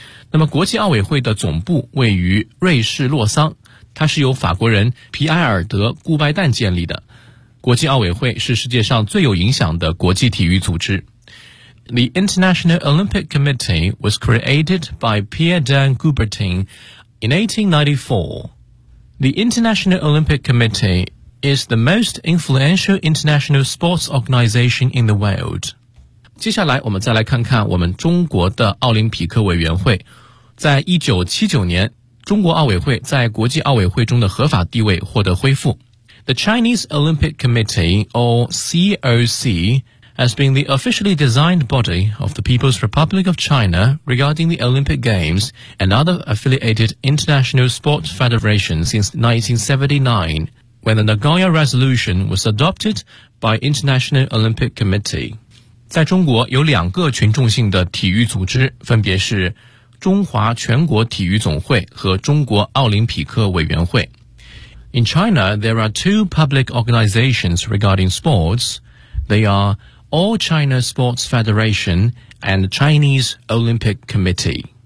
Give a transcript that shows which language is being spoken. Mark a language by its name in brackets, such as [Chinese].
[Chinese] 那么国际奥委会的总部位于瑞士洛桑它是由法国人皮埃尔德·顾拜旦建立的国际奥委会是世界上最有影响的国际体育组织 [English] The International Olympic Committee was created by Pierre Dan Coubertin in 1894 The International Olympic Committee is the most influential international sports organization in the world. [Chinese] 接下来我们再来看看我们中国的奥林匹克委员会。在1979年,中国奥委会在国际奥委会中的合法地位获得恢复。 [English] The Chinese Olympic Committee, or COC, has been the officially designed body of the People's Republic of China regarding the Olympic Games and other affiliated international sports federations since 1979. When the Nagoya Resolution was adopted by International Olympic Committee. [Chinese] 在中国有两个群众性的体育组织分别是中华全国体育总会和中国奥林匹克委员会。 [English] In China, there are two public organizations regarding sports. They are All China Sports Federation and Chinese Olympic Committee.